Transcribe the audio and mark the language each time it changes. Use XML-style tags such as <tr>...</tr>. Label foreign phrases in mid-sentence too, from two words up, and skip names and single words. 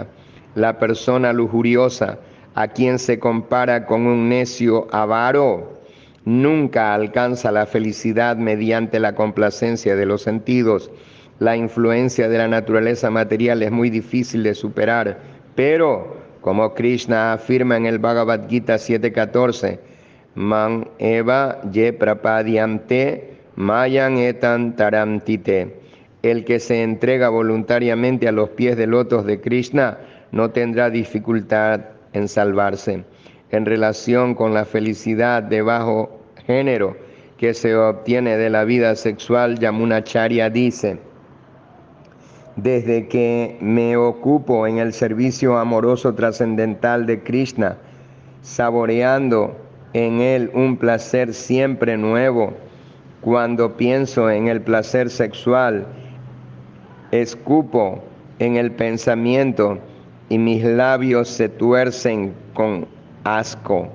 <es>La persona lujuriosa, a quien se compara con un necio avaro, nunca alcanza la felicidad mediante la complacencia de los sentidos. La influencia de la naturaleza material es muy difícil de superar, pero como Krishna afirma en el Bhagavad Gita 7.14,</es> <sa>man eva ye prapadyante mayan etan tarantite.</sa> <es>El que se entrega voluntariamente a los pies de lotos de Krishna no tendrá dificultad en salvarse. En relación con la felicidad de bajo género que se obtiene de la vida sexual, Yamunacharya dice: desde que me ocupo en el servicio amoroso trascendental de Krishna, saboreando en él un placer siempre nuevo, cuando pienso en el placer sexual, escupo en el pensamiento y mis labios se tuercen con asco.</es>